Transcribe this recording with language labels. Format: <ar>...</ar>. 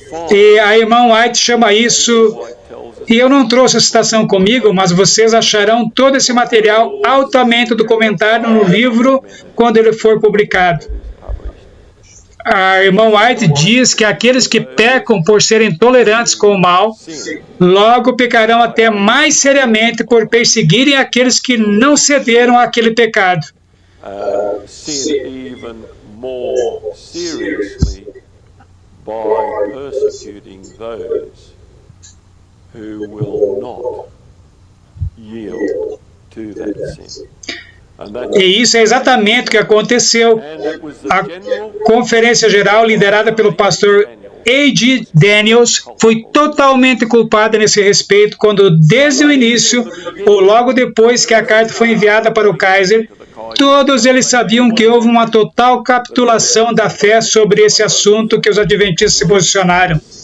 <pt>E a irmã White chama isso, e eu não trouxe a citação comigo, mas vocês acharão todo esse material altamente documentado no livro quando ele for publicado. A irmã White diz que aqueles que pecam por serem tolerantes com o mal, logo pecarão até mais seriamente por perseguirem aqueles que não cederam àquele pecado.</pt> <en>Sin even more seriously by persecuting those who will not yield to that sin.</en> <pt>E isso é exatamente o que aconteceu. A conferência geral, liderada pelo pastor A.G. Daniels, foi totalmente culpada nesse respeito quando, desde o início, ou logo depois que a carta foi enviada para o Kaiser, todos eles sabiam que houve uma total capitulação da fé sobre esse assunto que os adventistas se posicionaram.</pt>